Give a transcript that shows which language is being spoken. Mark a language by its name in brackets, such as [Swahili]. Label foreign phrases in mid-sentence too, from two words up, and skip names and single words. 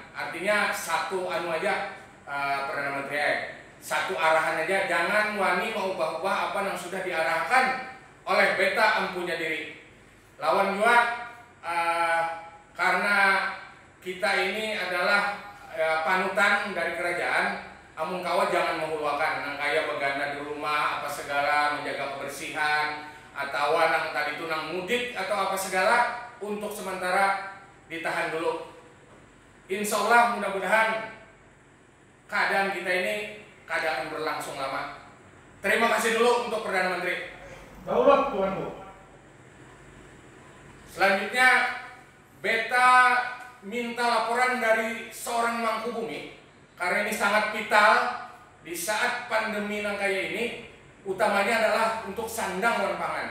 [Indonesian] Artinya satu anu aja, Perdana Menteri, satu arahan aja. Jangan wani mengubah-ubah apa yang sudah diarahkan oleh beta empunya diri. Lawan juga karena kita ini adalah panutan dari kerajaan, [Banjar] amun kawa jangan menghuluakan nang kaya beganda di rumah apa segala, [Indonesian] menjaga kebersihan, [Banjar] atau nang tadi itu nang mudik atau apa segala, [Indonesian] untuk sementara ditahan dulu. [Arabic] إن شاء الله [Indonesian] mudah-mudahan keadaan kita ini keadaan berlangsung lama. Terima kasih dulu untuk Perdana Menteri. Daulat, tuanku. Selanjutnya beta minta laporan dari seorang Mangkubumi karena ini sangat vital di saat pandemi nang kayak ini, utamanya adalah untuk sandang dan pangan.